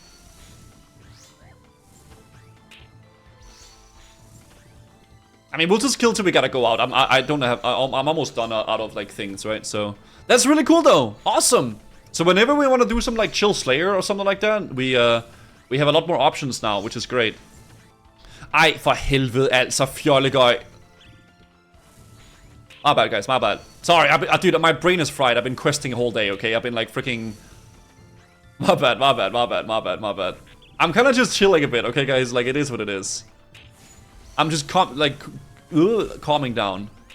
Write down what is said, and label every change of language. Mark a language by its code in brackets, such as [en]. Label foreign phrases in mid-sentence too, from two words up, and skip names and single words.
[en] I mean, we'll just kill till we gotta go out. I don't have. I'm almost done out of like things, right? So that's really cool, though. Awesome. So whenever we want to do some like chill Slayer or something like that, we have a lot more options now, which is great. [da] Ej, for helvede, altså, fjollegøj. [en] My bad, guys. My bad. Sorry, dude, my brain is fried. I've been questing a whole day. Okay, I've been like freaking. My bad. I'm kind of just chilling a bit, okay, guys? Like, it is what it is. I'm just calming down.